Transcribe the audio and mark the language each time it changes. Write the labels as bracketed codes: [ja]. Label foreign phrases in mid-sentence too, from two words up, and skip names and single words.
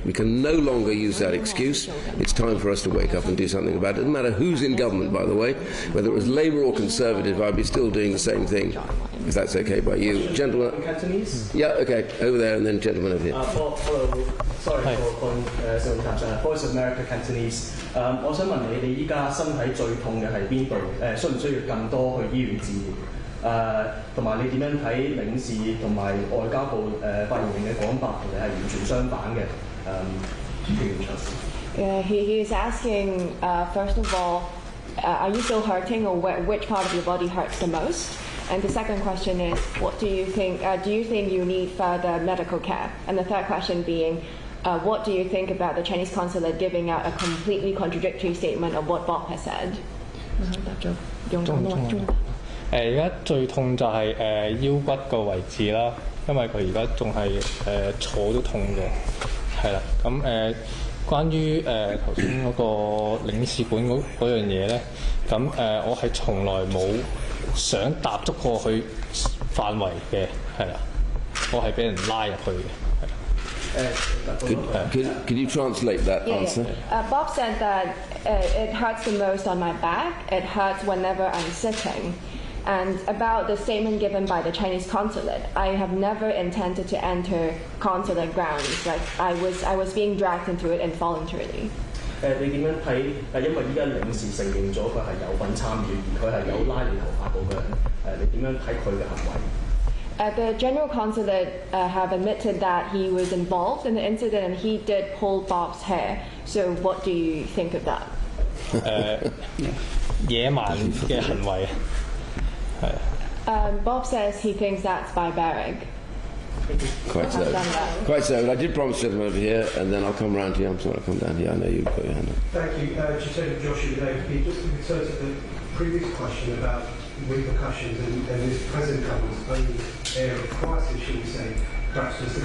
[en] We can no longer use that excuse. It's time for us to wake up and do something about it. It doesn't matter who's in government, by the way, whether it was Labour or Conservative, I'd be still doing the same thing, if that's okay by you. Gentlemen? Cantonese? Yeah, okay, over there, and then gentlemen over here. Sorry for Voice of America Cantonese. [yue] 我想問你，你依家身體最痛嘅係邊度？需唔需要更多去醫院治療？同埋你點樣睇領事同埋外交部發言人嘅講法，同你係完全相反嘅？ [en] He is asking, first of all, are you still hurting, or which part of your body hurts the most? And the second question is, what do you think you need further medical care? And the third question being, what do you think about the Chinese consulate giving out a completely contradictory statement of what Bob has said? [yue] 而家最痛就係腰骨個位置啦，因為佢而家仲係坐都痛嘅，係啦。咁關於頭先嗰個領事館嗰樣嘢咧，咁我係從來冇想踏足過去範圍嘅，係啦，我係俾人拉入去嘅。 [en] Could you translate that answer? Bob said that it hurts the most on my back. It hurts whenever I'm sitting. And about the statement given by the Chinese consulate, I have never intended to enter consulate grounds. Like I was being dragged into it involuntarily. [yue] 你點樣睇？因為依家領事承認咗佢係有份參與，而佢係有拉你頭髮嗰個人，你點樣睇佢嘅行為？ [en] The General Consulate have admitted that he was involved in the incident and he did pull Bob's hair. So what do you think of that? [yue] 野蠻嘅行為係。 [en] Bob says he thinks that's barbaric. Quite so. Quite so. But I did promise to come over here, and then I'll come round to you. I'm sorry, I'll come down here. I know you've got your hand up. Thank you. Just Joshua, just in return to the previous question about repercussions and this present government's own area of crisis, should we say, perhaps Mr.